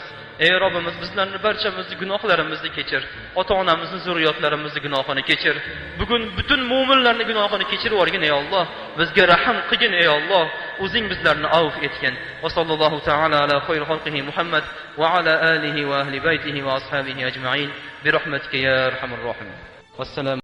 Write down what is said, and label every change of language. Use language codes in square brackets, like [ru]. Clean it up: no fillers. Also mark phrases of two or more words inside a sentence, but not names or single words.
[uz] Ey Robbimiz, bizlarning barchamizni gunohlarimizni kechir. Ota-onamizni, zurriyotlarimizni gunohini kechir. Bugun butun mu'minlarning gunohini kechirib yuborgin ey Alloh. Bizga rahim qilgin ey Alloh. O'zing bizlarni avf etgin. [ar] وصلى الله تعالى على خير خلقه محمد وعلى آله وأهل بيته وأصحابه أجمعين برحمتك يا أرحم الراحمين والسلام.